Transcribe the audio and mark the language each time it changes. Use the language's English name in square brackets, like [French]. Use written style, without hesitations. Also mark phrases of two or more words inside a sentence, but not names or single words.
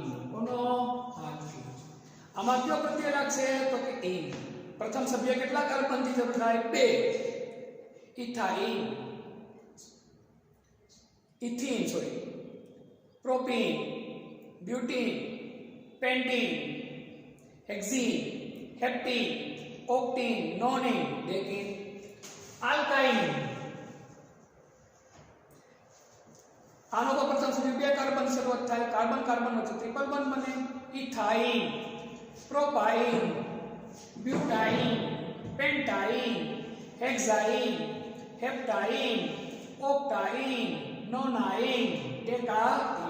[Gujarati] કોનો? આલ્કીન। આમાં કયો પ્રત્યય લાગશે તો કે એન। પ્રથમ સભ્ય કેટલા કાર્બનથી શરૂ થાય? 2। ઇથાઇન, ઇથીન સોરી, પ્રોપીન, બ્યુટીન, પેન્ટીન, हेक्सीन, हेप्टीन, ऑक्टीन, नोनिन, डेकिन। આલ્કાઇન આનો કો પ્રથમ સભ્ય બે કાર્બન શરૂઆત થાય, કાર્બન કાર્બન વચ્ચે [English] triple bond [Gujarati] બને। ઇથાઇન, પ્રોપાઇન, બ્યુટાઇન, પેન્ટાઇન, હેક્સાઇન, હેપ્ટાઇન, ઓક્ટાઇન, નોનાઇન, ડેકાઇન।